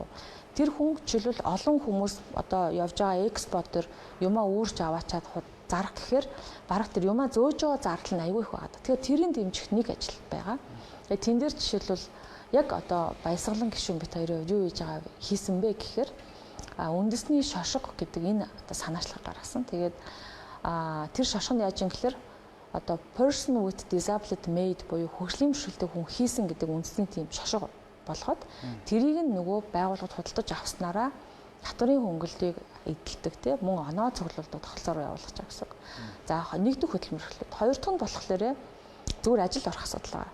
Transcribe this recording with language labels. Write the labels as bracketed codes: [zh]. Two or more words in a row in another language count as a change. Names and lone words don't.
[mn] Тэр хүн жишээлбэл олон хүмүүс одоо явж байгаа экспортер юмаа үүрч аваачаад зарах гэхээр бараг тэр юмаа зөөж байгаа зардал нь аягүй их байгаа. Тэгэхээр тэрийн дэмжих нэг ажил байгаа. Тэгээ тэн дээр жишээлбэл яг одоо Баясгалан гишүүн бит хоёрын юу хийж байгаа хийсэн бэ гэхээр үндэсний шошго гэдэг энэ одоо санаачлага гаргасан. Тэгээд тэр шошго нь яаж юм гэхээр одоо [en] person with disability made [mn] буюу хөгжлийн бэрхшээлтэй хүн хийсэн гэдэг үндэсний тийм шошго болгоод тэрийг нь нөгөө байгууллагад худалдаж авснараа татварын хөнгөлөлтийг эдэлдэг тийм мөн оноо цуглуулдаг тогтолцоороо явуулах гэсэн. За нэг дэх хөдөлмөр эхлэв. Хоёр дахь нь болохоор зүгээр ажилд орох асуудал байгаа.